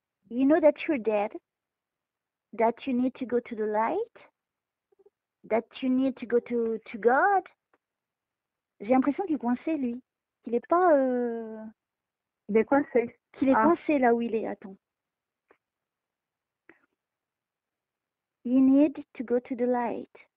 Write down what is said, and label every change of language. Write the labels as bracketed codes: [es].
[en] You know that you're dead? That you need to go to the light? That you need to go to God? [fr] J'ai l'impression qu'il est coincé, lui. Qu'il n'est pas... Il est coincé. Qu'il est coincé là où il est. Attends. [en] You need to go to the light.